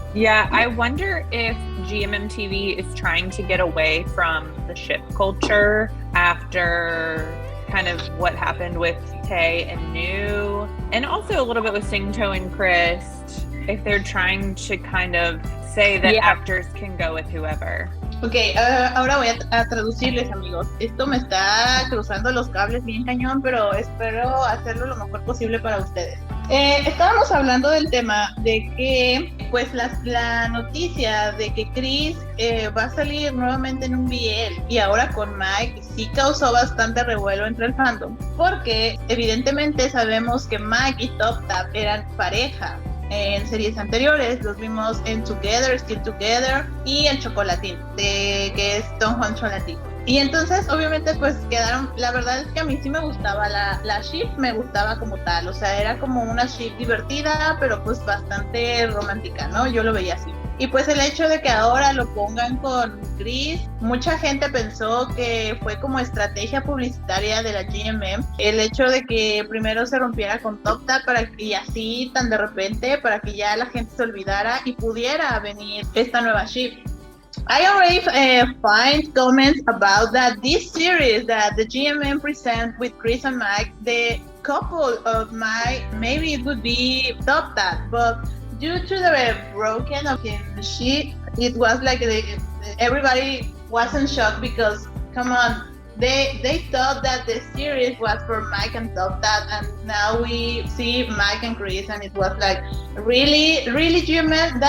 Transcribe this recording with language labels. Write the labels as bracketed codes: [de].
[en] Yeah, I wonder if GMMTV is trying to get away from the ship culture after kind of what happened with Tay and Nu, and also a little bit with Singto and Chris, if they're trying to kind of say that actors can go with whoever. [es] Ok, ahora voy a traducirles, amigos. Esto me está cruzando los cables bien cañón, pero espero hacerlo lo mejor posible para ustedes. Estábamos hablando del tema de que, pues, la noticia de que Chris va a salir nuevamente en un BL y ahora con Mike sí causó bastante revuelo entre el fandom, porque evidentemente sabemos que Mike y Top Tap eran pareja. En series anteriores los vimos en Together, Still Together y en Chocolatín, que es Don Juan Chocolatín. Y entonces obviamente pues quedaron, la verdad es que a mí sí me gustaba la ship, me gustaba como tal, o sea, era como una ship divertida, pero pues bastante romántica, ¿no? Yo lo veía así. Y pues el hecho de que ahora lo pongan con Chris, mucha gente pensó que fue como estrategia publicitaria de la GMM, el hecho de que primero se rompiera con Top Tap y así tan de repente para que ya la gente se olvidara y pudiera venir esta nueva ship. [en] I already find comments about that this series that the GMM present with Chris and Mike, the couple of Mike, maybe it would be Top Tap, but due to the broken of him, it was like everybody wasn't shocked because, come on, they thought that the series was for Mike and Top Tap, and now we see Mike and Chris, and it was like, really, GMM?